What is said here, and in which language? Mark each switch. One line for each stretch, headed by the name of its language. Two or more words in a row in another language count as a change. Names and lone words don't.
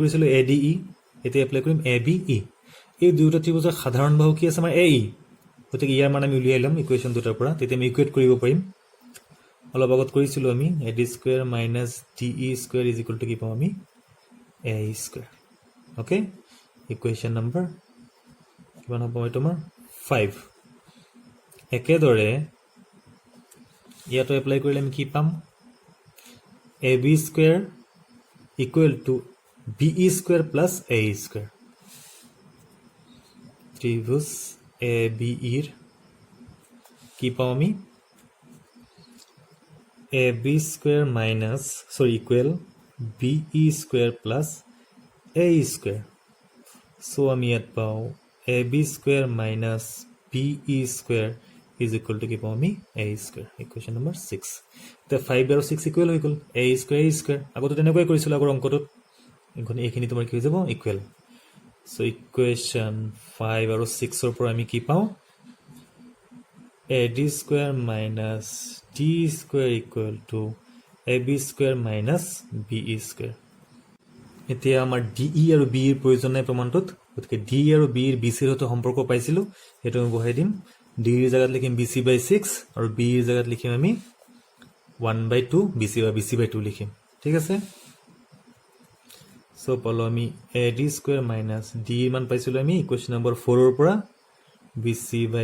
Assamese: কৰিছিলো ADE এতিয়া এপ্লাই কৰিম ABE এই দুটা ত্ৰিভুজৰ সাধাৰণ বাহু কি আছে আমাৰ AE গতিকে ইয়াৰ মান আমি উলিয়াই লম ইকুয়েশন দুটাৰ পৰা তেতিয়া আমি ইকুৱেট কৰিব পাৰিম অলপ আগত কৰিছিলো আমি AD² - DE² কি পাম আমি AE² ওকে
English: equation number
Assamese: কিমান হ'ব তোমাৰ 5 একেদৰে ইয়াতো এপ্লাই কৰিলে আমি কি পাম AB²
English: = BE² + AE²
Assamese: ত্ৰিভুজ ABE ৰ কি পাম আমি
English: ab square minus equal be square plus a square. So
Assamese: আমি ইয়াত পাওঁ
English: ab square minus be square is equal to
Assamese: কি পাওঁ আমি
English: a square. Equation number 6.
Assamese: এতিয়া 5 আৰু 6 ইকুৱেল হৈ গ'ল
English: a square
Assamese: আগতে তেনেকৈ কৰিছিলোঁ আগৰ অংকটোত এইখিনি তোমাৰ কি হৈ যাব ইকুৱেল.
English: So equation 5
Assamese: আৰু 6 ৰ পৰা আমি কি পাওঁ
English: ad square minus d square equal to ab square minus be square.
Assamese: এতিয়া আমাৰ ডি আৰু বি ৰ প্ৰয়োজন নাই প্ৰমাণটোত গতিকে ডি আৰু বি ৰ বি চিৰ সৈতে সম্পৰ্ক পাইছিলোঁ সেইটো আমি বহাই দিম ডি ৰ জাগাত লিখিম
English: bc by 6
Assamese: আৰু বি ৰ জাগাত লিখিম আমি 1/2 bc বা
English: bc by 2
Assamese: লিখিম ঠিক আছে সো পালো আমি
English: ad square minus d
Assamese: মান পাইছিলোঁ আমি
English: equation number
Assamese: 4 ৰ পৰা
English: bc by